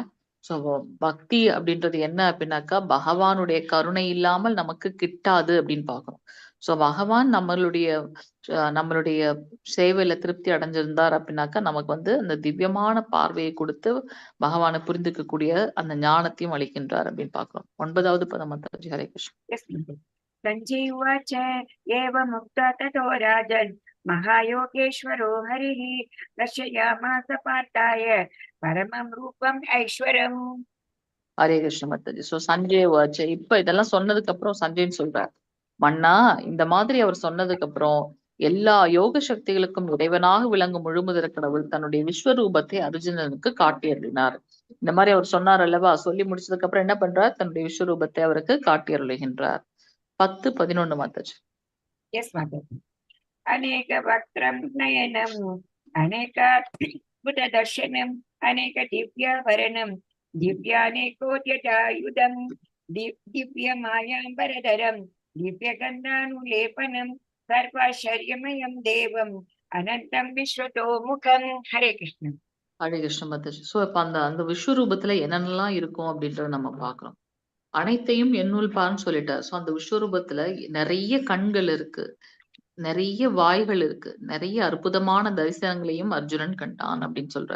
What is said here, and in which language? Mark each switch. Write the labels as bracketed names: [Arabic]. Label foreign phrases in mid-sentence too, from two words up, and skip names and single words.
[Tamil] சோ பக்தி அப்படின்றது என்ன அப்படின்னாக்கா, பகவானுடைய கருணை இல்லாமல் நமக்கு கிட்டாது அப்படின்னு பார்க்கணும். சோ பகவான் நம்மளுடைய சேவையில திருப்தி அடைஞ்சிருந்தார் அப்படின்னாக்கா, நமக்கு வந்து அந்த திவ்யமான பார்வையை கொடுத்து பகவானை புரிந்துக்கக்கூடிய அந்த ஞானத்தையும் அளிக்கின்றார் அப்படின்னு பார்க்கிறோம். 9வது பதம் மாதாஜி. [Sanskrit] हरे कृष्ण. सञ्जीवाच एवमुक्ता ततो राजन् महायोगेश्वरो हरिः दर्शयामास पार्थाय परमं रूपम् ऐश्वरम्. हरे कृष्ण [Tamil] மாதாஜி. சோ [Sanskrit] सञ्जय वाच [Tamil] இப்ப இதெல்லாம் சொன்னதுக்கு அப்புறம் சஞ்சய்ன்னு சொல்றார், மன்னா இந்த மாதிரி அவர் சொன்னதுக்கு அப்புறம் எல்லா யோக சக்திகளுக்கும் இறைவனாக விளங்கும் முழுமுதற் கடவுள் தன்னுடைய விஸ்வரூபத்தை அர்ஜுனனுக்கு காட்டியருளினார். இந்த மாதிரி அவர் சொன்னார் அல்லவா, சொல்லி முடிச்சதுக்கு அப்புறம் என்ன பண்றார், தன்னுடைய விஸ்வரூபத்தை அவருக்கு காட்டியருளுகின்றார். 10, 11 மாதாஜி. [English] Yes, Mataji. [Sanskrit] अनेक वक्त्रं नयनम् अनेकाद्भुत दर्शनम् अनेक दिव्याभरणम् दिव्यानेकोद्यतायुधम् दिव्यमायाम्बरधरम् दिव्यगन्धानुलेपनम् सर्वाश्चर्यमयं देवम् अनन्तं विश्वतोमुखम्. हरे कृष्ण. हरे कृष्ण [Tamil] மாதாஜி. சோ இப்ப அந்த விஸ்வரூபத்துல என்னென்னலாம் இருக்கும் அப்படின்றத நம்ம பார்க்கிறோம். அனைத்தையும் என்னுள் பான்னு சொல்லிட்டார். சோ அந்த விஸ்வரூபத்துல நிறைய கண்கள் இருக்கு, நிறைய வாய்கள் இருக்கு, நிறைய அற்புதமான தரிசனங்களையும் அர்ஜுனன் கண்டான் அப்படின்னு சொல்றார்.